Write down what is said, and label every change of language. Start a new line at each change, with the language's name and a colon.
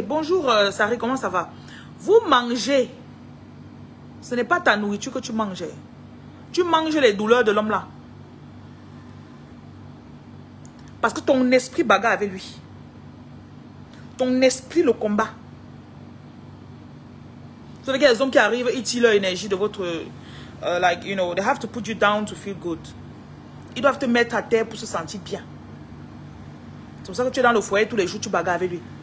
French: Bonjour, Sari, comment ça va? Vous mangez. Ce n'est pas ta nourriture que tu manges. Tu manges les douleurs de l'homme là. Parce que ton esprit bagarre avec lui. Ton esprit le combat. Vous savez qu'il y a des hommes qui arrivent, ils tirent leur énergie de votre...
English: like, you know, they have to put you down to feel good.
French: Ils doivent te mettre à terre pour se sentir bien. C'est pour ça que tu es dans le foyer tous les jours, tu bagarres avec lui.